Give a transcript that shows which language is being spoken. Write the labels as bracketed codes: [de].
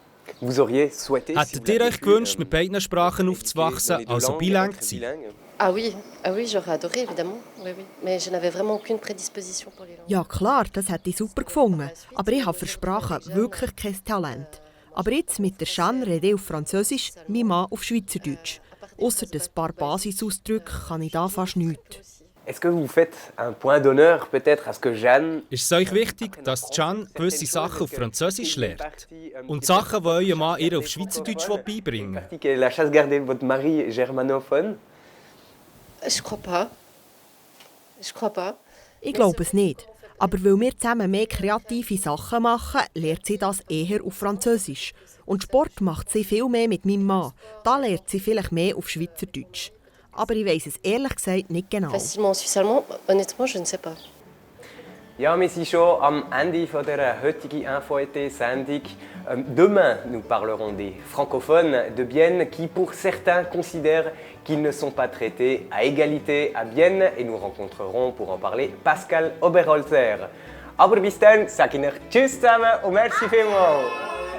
[de] Hättet ihr euch gewünscht, mit beiden Sprachen aufzuwachsen, also bilang zu sein? [fr] j'aurais adoré, évidemment. Oui, oui. Mais je n'avais vraiment aucune prédisposition pour les langues. [de] Ja klar, das hätte ich super gefunden. Aber ich habe für Sprachen wirklich kein Talent. Aber jetzt mit der Jeanne rede ich auf Französisch, mein Mann auf Schweizerdeutsch. Ausser ein paar Basisausdrücke kann ich da fast nichts. [fr] Est-ce que vous faites un point d'honneur peut-être à ce que Jeanne... [de] Ist es euch wichtig, dass Jeanne gewisse Sachen auf Französisch lernt? Und Sachen, die euer Mann ihr auf Schweizerdeutsch beibringen will? [fr] La chasse gardée de votre mari germanophone? Je crois pas. [de] Ich glaube es nicht. Aber weil wir zusammen mehr kreative Sachen machen, lernt sie das eher auf Französisch. Und Sport macht sie viel mehr mit meinem Mann. Da lernt sie vielleicht mehr auf Schweizerdeutsch. Aber ich weiss es ehrlich gesagt nicht genau. [fr] Facilement en suisse-allemand, honnêtement, je ne sais pas. [de] Ja, wir sind schon am Ende dieser heutigen Info-ET-Sendung. [fr] Demain, nous parlerons des francophones de Bienne qui, pour certains, considèrent qu'ils ne sont pas traités à égalité à Bienne. Et nous rencontrerons, pour en parler, [de] Pascal Oberholzer. Aber bis dann, sage ich euch Tschüss zusammen und merci vielmals.